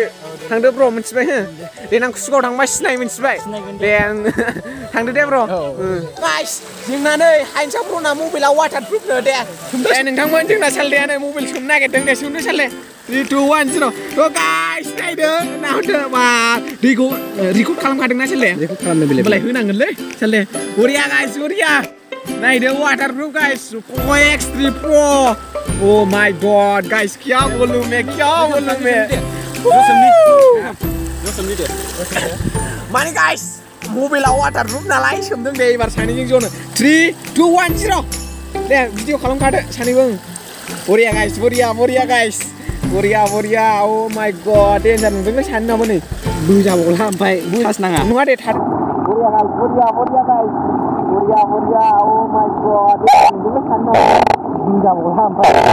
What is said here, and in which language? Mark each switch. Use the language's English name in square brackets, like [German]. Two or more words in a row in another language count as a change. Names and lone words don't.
[Bodo] थांदो ब्र मिथिबाय हो देनां कुसुगाव थांबा सिनाय मिथिबाय दे थांदो दे ब्र गाइस जोंना नै हाइन्सा ब्रना मबाइला वाटारप्रुफनो दे नोंथांमोन जोंना सालदेयानो मबाइल सोमनो नागिरदों दे सोमनो सालदे 3 2 1 0 थ' गाइस नायदो नाहरदो मा दैखौ रिकर्ड खालामखादोंना सालदे रिकर्ड खालामनो बेलाय होनांगोनलै सालदे बरिया गाइस बरिया नायदो वाटरप्रूफ गाइस एक्स3 प्रो [English] oh my god [Bodo] गाइस [Hindi] क्या बोलूं मैं [Bodo] माने गाइस मबाइला वाटरप्रूफ नालाय सोमदों दे एबार सानैजों जनो 3 2 1 0 दे भिडिअ खालामखादो सानैबो बरिया गाइस बरिया गाइस बरिया [English] oh my god [Bodo] डेन्जार नुदोंलै सानै नामा नै बोजाबावला ओमफ्राय बुजास नाङा नङा दे थार बरिया गाइस बरिया [English] oh my god [Bodo] नुदोंलै सानै नामा बोजाबावला ओमफ्राय